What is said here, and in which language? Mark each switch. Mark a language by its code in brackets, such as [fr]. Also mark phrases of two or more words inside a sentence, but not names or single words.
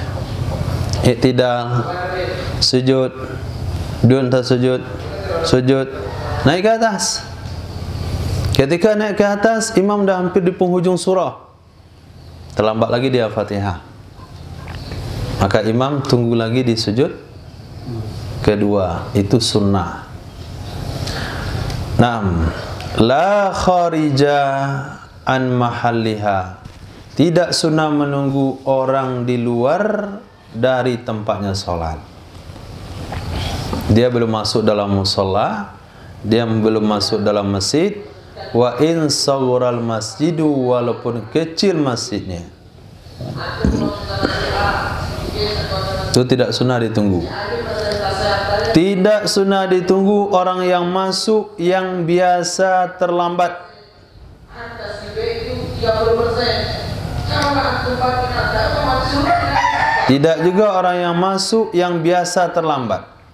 [id] I'tidal, sujud, dun tasujud, sujud, naik ke atas. Ketika naik ke atas, imam dah hampir di penghujung surah, terlambat lagi dia Al-Fatihah, maka imam tunggu lagi di sujud kedua. Itu sunnah. [ar] نعم، لا خارجا عن محلها. [id] Tidak sunnah menunggu orang di luar dari tempatnya sholat. Dia belum masuk dalam musholla, dia belum masuk dalam masjid. [ar] وإن صغر المسجد, [id] walaupun kecil masjidnya, itu tidak sunnah ditunggu. Tidak sunnah ditunggu orang yang masuk yang biasa terlambat. Tidak juga orang yang masuk yang biasa terlambat.